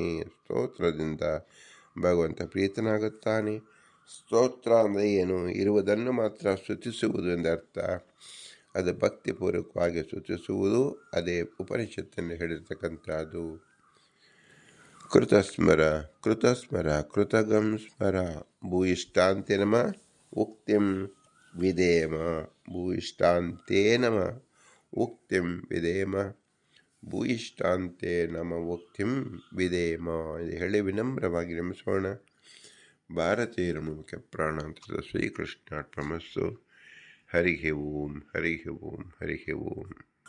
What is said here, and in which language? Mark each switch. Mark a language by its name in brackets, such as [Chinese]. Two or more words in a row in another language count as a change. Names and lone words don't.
[Kannada] ಸ್ತೋತ್ರದಿಂದ ಭಗವಂತ ಪ್ರೀತನಾಗುತ್ತಾನೆ. ಸ್ತೋತ್ರ ಅಂದರೆ ಏನು? ಇರುವುದನ್ನು ಮಾತ್ರ ಸ್ತುತಿಸುವುದು ಎಂದರ್ಥ. ಅದು ಭಕ್ತಿಪೂರ್ವಕವಾಗಿ ಸ್ತುತಿಸುವುದು. ಅದೇ ಉಪನಿಷತ್ತಿನಲ್ಲಿ ಹೇಳಿರ್ತಕ್ಕಂಥದ್ದು. [Sanskrit] ಕೃತಸ್ಮರ ಕೃತಸ್ಮರ ಕೃತಗಂ ಸ್ಮರ ಭೂಯಿಷ್ಟಾಂತೆ ನಮ ಉಕ್ತಿಂ ವಿಧೇಮ. ಭೂಯಿಷ್ಟಾಂತೆ ನಮ ಉಕ್ತಿಂ ವಿಧೇಮ. ಭೂಯಿಷ್ಟಾಂತೆ ನಮ ಉಕ್ತಿಂ ವಿಧೇಮ [Kannada] ಎಂದು ಹೇಳಿ ವಿನಮ್ರವಾಗಿ ನಮಿಸೋಣ. ಭಾರತೀಯರ ಮುಖ್ಯ ಪ್ರಾಣಾಂತರದ ಶ್ರೀಕೃಷ್ಣಾರ್ಪಣಮಸ್ತು. [Sanskrit] ಹರಿ ಓಂ ಹರಿ ಓಂ ಹರಿ ಓಂ.